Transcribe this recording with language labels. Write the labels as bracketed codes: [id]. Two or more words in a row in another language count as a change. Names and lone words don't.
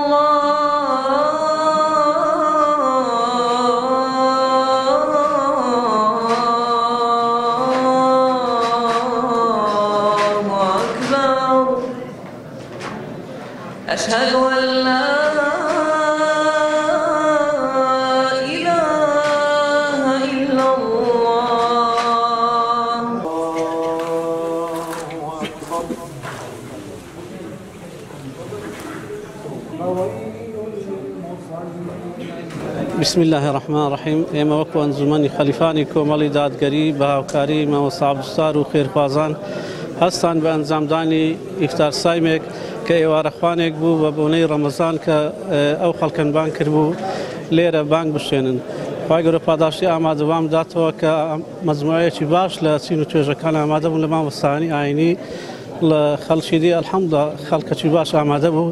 [ar] أشهد أن لا إله إلا الله. بسم الله الرحمن الرحيم. [ckb] ئێمە وەکو ئەنجومەنی خەلیفانی کۆمەڵی دادگەری بە هاوکاری مامۆستا عەبدولستار و خێرخوازان هەستان بە ئەنجامدانی ئیفتار سایمێک کە ئێوارەخوانێک بوو بە بۆنەی ڕەمەزان کە ئەو خەڵکن بان کردبوو لێرە بانگ بشێنن. خوای گەورە پاداشتی ئامادەوام داتەوە کە مەجموعەیەکی باش لە چین و توێژەکان ئامادە بوون لە مامۆستایانی ئاینی لە خەڵکی دی ئەلحەمدولیلا خەڵکەکی باش ئامادە بوو.